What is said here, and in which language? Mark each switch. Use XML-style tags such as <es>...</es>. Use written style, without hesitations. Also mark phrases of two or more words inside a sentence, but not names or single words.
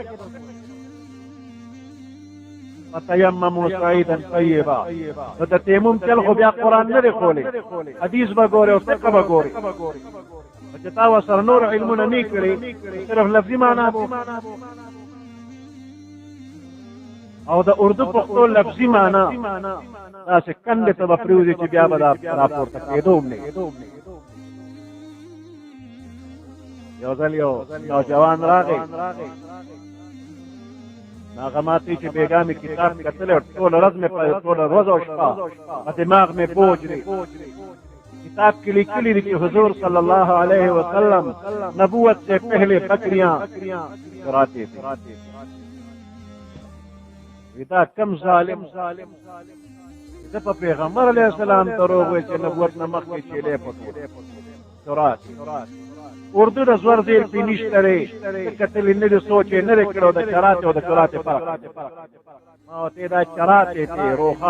<ar>فتیمموا صعیدا طیبا</ar> <ps>نو د تیمم چل خو بیا قرآن نه دی خولی حدیث به ګورې او فقه به ګورې چې تا ورسره نور علمونه نه کړي صرف لفظي معنا او د اردو پښتو لفظي معنا داسې کندې ته به پرېوځي چې بیا به دا راپورته کېدو هم نه یو ځل یو نوجوان راغی هغه ماته چې بیګا مې کتاب کتلی ټوله ورځ مې ټوله ورځ او شپه په دماغ مې بوج دی کتاب کې لیکلي دي چې حضور</ps> <ar>صلی الله علیه وسلم</ar> <ur>نبوت سے پہلے بکریاں چراتے تھے</ur> <ps>دا کم ظالم دا په پیغمبر</ps> <ar>علیه السلام</ar> <ps>دروغ وایي چې نبوت نه مخکې چیلې پکې چراتے اردو د زور زیر پې نشته دی کتلې نه دي سوچ یې نه دی کړی د چراتے او د چراتے فرق ما ورته دا چراتے</ps>